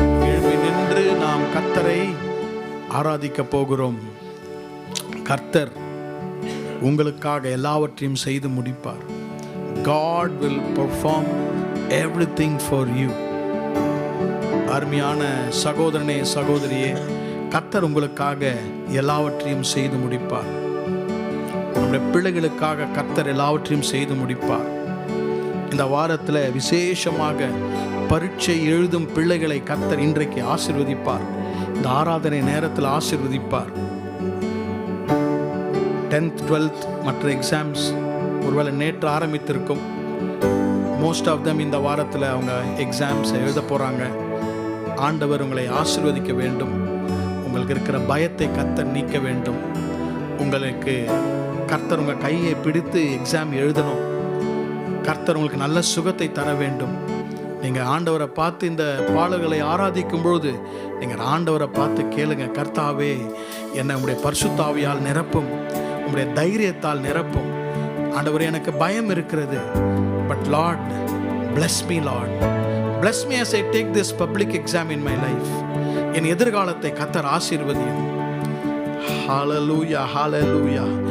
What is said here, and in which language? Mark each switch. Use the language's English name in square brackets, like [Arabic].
[Tamil] எழுப்பி நின்று நாம் கர்த்தரை ஆராதிக்க போகிறோம். கர்த்தர் உங்களுக்காக எல்லாவற்றையும் செய்து முடிப்பார். [English] God will perform everything for you. [Tamil] அருமையான சகோதரனே, சகோதரியே, கர்த்தர் உங்களுக்காக எல்லாவற்றையும் செய்து முடிப்பார். நம்முடைய பிள்ளைகளுக்காக கர்த்தர் எல்லாவற்றையும் செய்து முடிப்பார். இந்த வாரத்தில் விசேஷமாக பரீட்சை எழுதும் பிள்ளைகளை கர்த்தர் இன்றைக்கு ஆசீர்வதிப்பார். இந்த ஆராதனை நேரத்தில் ஆசீர்வதிப்பார். 10th 12th மற்ற எக்ஸாம்ஸ் ஒருவேளை நேற்று ஆரம்பித்திருக்கும். [English] most of them [Tamil] இந்த வாரத்தில் அவங்க எக்ஸாம்ஸ் எழுத போகிறாங்க. ஆண்டவர் உங்களை ஆசீர்வதிக்க வேண்டும். உங்களுக்கு இருக்கிற பயத்தை கர்த்தர் நீக்க வேண்டும். உங்களுக்கு கர்த்தர் உங்கள் கையை பிடித்து எக்ஸாம் எழுதணும். கர்த்தர் உங்களுக்கு நல்ல சுகத்தை தர வேண்டும். நீங்கள் ஆண்டவரை பார்த்து இந்த பாடல்களை ஆராதிக்கும் பொழுது நீங்கள் ஆண்டவரை பார்த்து கேளுங்க, கர்த்தாவே என்னை உம்முடைய பரிசுத்தாவியால் நிரப்பும், உம்முடைய தைரியத்தால் நிரப்பும். ஆண்டவரே எனக்கு பயம் இருக்கிறது, but Lord [English] bless me Lord, bless me as I take this public exam in my life. [Tamil] என் எதிர்காலத்தை கர்த்தர் ஆசீர்வதியும். ஹalleluya hallelujah.